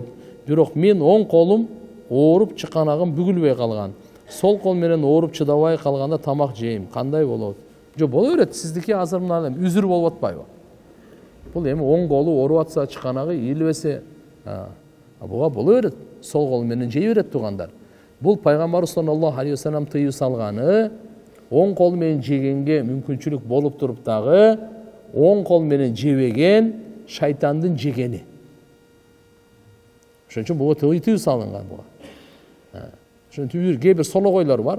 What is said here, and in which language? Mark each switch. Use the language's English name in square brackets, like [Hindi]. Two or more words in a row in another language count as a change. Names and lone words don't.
[Kyrgyz] Бирок мен оң колум ооруп чыканагым бүгүлбөй калган. Сол кол менен ооруп чыдабай калганда тамак жейм. Кандай болот? Жок, боло берет. Сиздики азыр мына үзүр болуп атпайбы? Бул эми оң колу ооруп атса, чыканагы ийилбесе, буга боло берет. Сол кол менен жей берет туугандар. Бул пайгамбар [Arabic] صلى الله عليه وسلم [Kyrgyz] тыюу салганы, оң кол менен жегенге мүмкүнчүлүк болуп туруп дагы оң кол менен жебеген шайтандын жегени. Ошон үчүн буга тыюу салынган буга. Ошон үчүн кээ бир сологойлор бар.